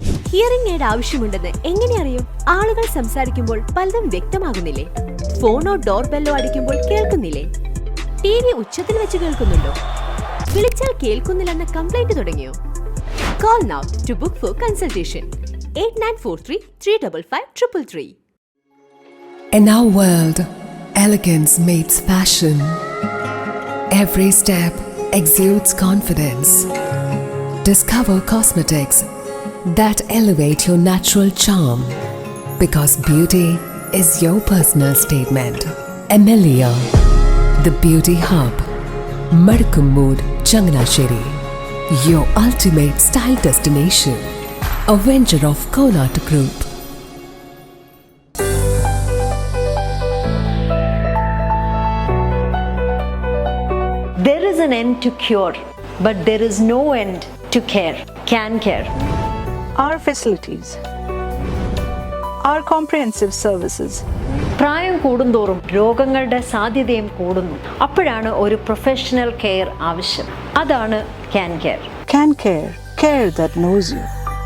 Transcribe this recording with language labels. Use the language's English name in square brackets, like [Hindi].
[Malayalam] Hearing aid ആവശ്യമുണ്ടെന്ന് എങ്ങനെ അറിയും? ആളുകൾ സംസാരിക്കുമ്പോൾ പലതും വ്യക്തമാകുന്നില്ലേ? ഫോണോ ഡോർ ബെല്ലോ അടിക്കുമ്പോൾ കേൾക്കുന്നില്ലേ? TV ഉച്ചത്തിൽ വെച്ച് കേൾക്കുന്നുണ്ടോ? വിളിച്ചാൽ കേൾക്കുന്നില്ലെന്ന കംപ്ലൈന്റ് തുടങ്ങിയോ? [English] Call now to book for consultation. 8943 355 333. In our world, elegance meets fashion. Every step exudes confidence. Discover cosmetics that elevate your natural charm, because beauty is your personal statement. Emilia, the Beauty Hub, Madikkummud, Changanasheri, your ultimate style destination, a venture of Konat Group. There is an end to cure, but there is no end to care. Can care. Our facilities, our comprehensive services. [Malayalam] പ്രായം കൂടുന്തോറും രോഗങ്ങളുടെ സാധ്യതയും കൂടുന്നു. അപ്പോഴാണ് ഒരു professional care ആവശ്യം. അതാണ് Can Care. [English] Can Care, care that knows you.